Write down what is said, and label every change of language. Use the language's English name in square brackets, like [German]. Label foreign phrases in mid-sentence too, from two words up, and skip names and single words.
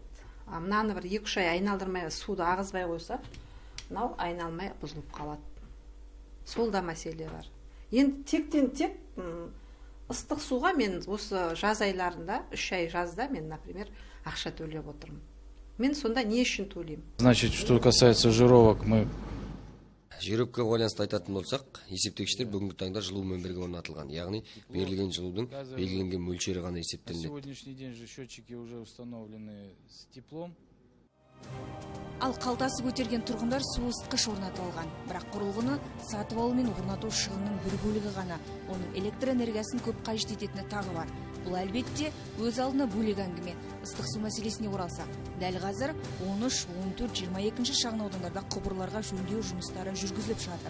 [Kazakh] Мынаны бір 2-3 ай айналдырмай, суды ағызбай қойса, мынау айналмай бұзылып қалады. Сол да мәселе бар. Енді тектен-тек ыстық суға мен осы жаз айларында, 3 ай жазда мен, например, ақша төлеп отырмын. Мен сонда не үшін төлеймін? [Russian] Значит, что касается жировок, мы... [Kazakh] Жировкаға байланысты айтатын болсақ, есептегіштер бүгінгі таңда жылумен бірге орнатылған. Яғни берілген жылудың белгіленген мөлшері ғана есептелінеді. [Russian] Сегодняшний день же счетчики уже установлены с теплом. [Kazakh] Ал қалтасы көтерген тұрғындар су ысытқыш орнатылған, бірақ құрылғыны сатып алу мен орнату шығынның бір бөлігі ғана. Оның электр энергиясын көп қажет ететіні тағы бар. Бұл әлбетте өз алдына бөлек әңгіме. Ыстық су мәселесіне оралсақ, дәл қазір 13, 14, 22 шағын аудандарда құбырларға жөндеу жұмыстары жүргізіліп жатыр.